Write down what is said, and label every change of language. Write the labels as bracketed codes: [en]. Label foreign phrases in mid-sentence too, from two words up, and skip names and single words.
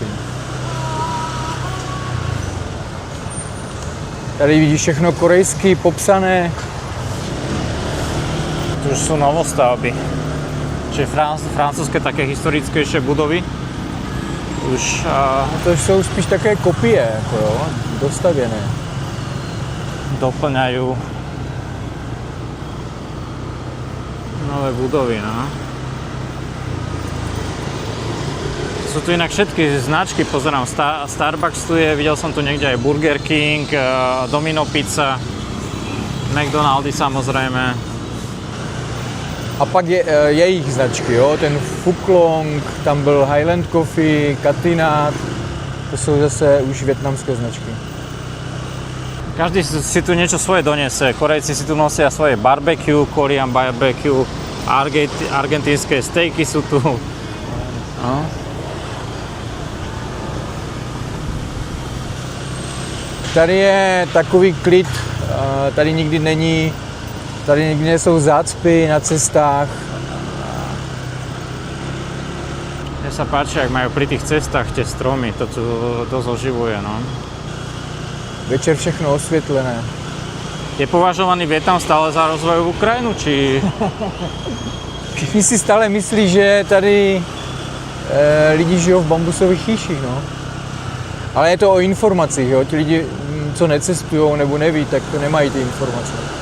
[cs] Tady vidíš všechno korejsky popsané. [sk] Tu už sú novostavby. Čiže francúzske také historickejšie budovy. Už [cs] To jsou spíš také kopie, jako jo, dostavěné. [sk] doplňajú nové budovy, no. Sú tu inak všetky značky, pozerám, Starbucks tu je, videl som tu niekde aj Burger King, Domino Pizza, McDonaldy samozrejme. [cs] A pak je jejich značky, jo, ten Fuklong, tam byl Highland Coffee, Katinat, to jsou zase už vietnamské značky. [sk] Každý si tu niečo svoje donese. Korejci si tu nosia svoje barbecue, [en] Korean barbecue, [sk] argentínske stejky sú tu. No. [cs] Tady je takový klid, tady nikdy nejsou zácpy na cestách. [sk] Mne sa páči, ak majú pri tých cestách tie stromy, to tu dosť oživuje, no. [cs] Večer všechno osvětlené. [sk] Je považovaný Vietnam stále za rozvojovú krajinu, či... [cs] Všichni si stále myslí, že tady lidi žijou v bambusových chýších, no. Ale je to o informacích, jo. Ti lidi, co necestujou nebo neví, tak nemají ty informace.